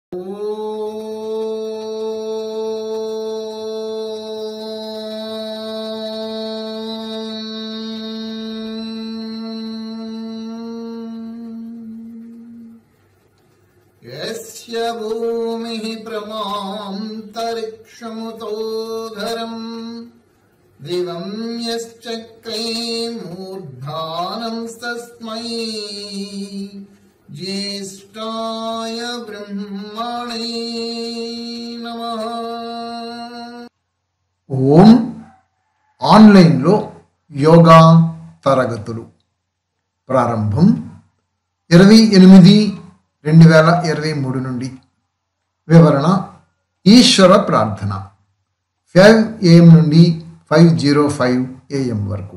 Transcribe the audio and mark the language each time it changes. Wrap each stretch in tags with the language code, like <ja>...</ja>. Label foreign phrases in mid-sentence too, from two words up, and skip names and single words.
<sa>यस्य भूमिः प्रमान्तरिक्षमुतोधरम् दिवं यश्चक्रे मूर्धानं तस्मै ज्येष्ठाय ब्रह्मणे नमः।</sa> <te>ఓం ఆన్లైన్లో యోగా తరగతులు ప్రారంభం 28/2023 నుండి. వివరణ: ఈశ్వర ప్రార్థన 5 AM నుండి 5:05 AM వరకు.</te>